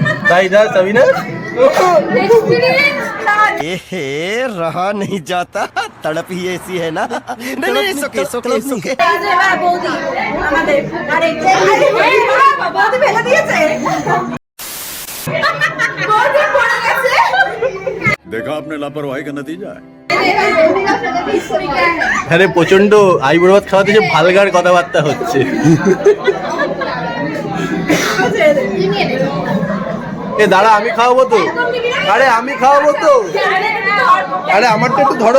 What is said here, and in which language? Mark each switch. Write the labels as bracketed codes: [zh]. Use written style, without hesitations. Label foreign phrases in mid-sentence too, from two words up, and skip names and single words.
[bn] তাই না সাবিনা? [hi] एहे रहा नहीं जाता तड़प ही ऐसी है ना नहीं नहीं सोके सोके सोके [bn] এবার বৌদি আমাদের বৌদি ফেলে দিয়েছে বৌদি পড়ে গেছে [hi] देखा आपने लापरवाही का नतीजा है। [bn] আরে প্রচন্ড আইবুড়ো ভাত খাওয়াতে যে ভালগার কথাবার্তা হচ্ছে। এ দাঁড়া আমি খাওয়াবো তো, আরে আমি খাওয়াবো তো, আরে আমারটা একটু ধরো।